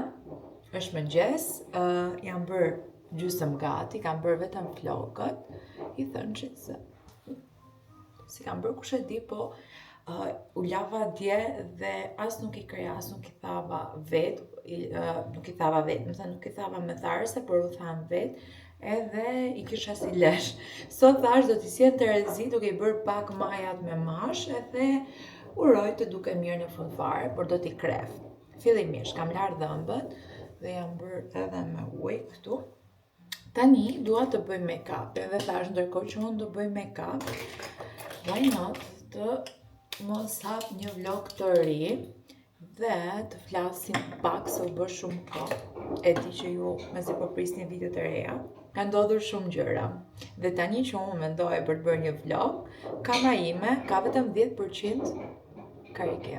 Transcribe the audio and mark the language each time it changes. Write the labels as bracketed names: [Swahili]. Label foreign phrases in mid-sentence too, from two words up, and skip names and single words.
[Albanian] Është mëngjes, jam bërë gjysmë gati, kam bërë vetëm flokët, i thënë që si kam bërë kush e di, po u lava dje dhe as nuk i kreja, as nuk i thava vetë, nuk i thava me tharëse, por u tham vetë, edhe i kisha si lesh. Sot thash do t'i sjell Terezi duke i bërë pak majat me mash, edhe uroj të duke mirë në fund fare, por do t'i kref. Fillimisht kam larë dhëmbët, dhe jam bërë edhe me ujë këtu. Tani dua të bëj make-up, edhe thash ndërkohë që unë do bëj make-up, [English] why not [Albanian] të mos hap një vlog të ri dhe të flasim pak se u bë shumë kohë. E di që ju mezi po prisni video të reja. Ka ndodhur shumë gjëra. Dhe tani që unë mendoj për të bërë një vlog, kamera ime ka vetëm 10% karikim.